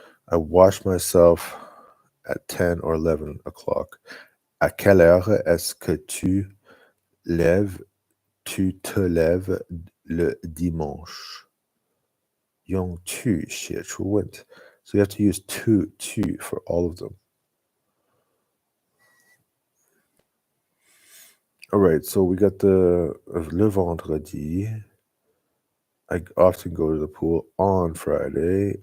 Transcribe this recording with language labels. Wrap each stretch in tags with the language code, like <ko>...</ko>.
<en>I wash myself at 10 or 11 o'clock.</en> <fr>À quelle heure est-ce que tu te lèves le dimanche?</fr> <zh>用 to 写出问题.</zh> <en>So you have to use to for all of them. All right, so we got le vendredi. I often go to the pool on Friday.</en>